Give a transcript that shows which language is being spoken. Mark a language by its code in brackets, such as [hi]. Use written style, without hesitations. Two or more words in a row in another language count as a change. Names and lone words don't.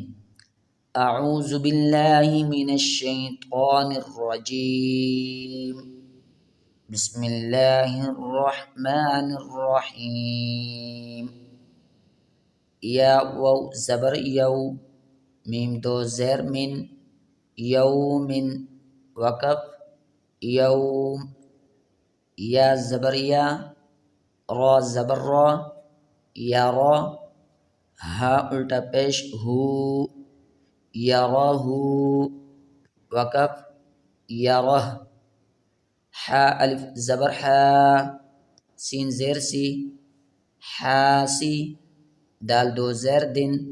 [ar] اعوذ باللہ من الشیطان الرجیم، بسم اللہ الرحمن الرحیم۔ [ur] یا واو زبر یو، میم دو زیر من، یومن وقف یوم، یا زبر یا، را زبر را، یا را، ہا الٹا پیش ہو، یراہ وقف یرہ، حا الف زبر حا، سین زیر سی، حاسی، دال دو زیر دن،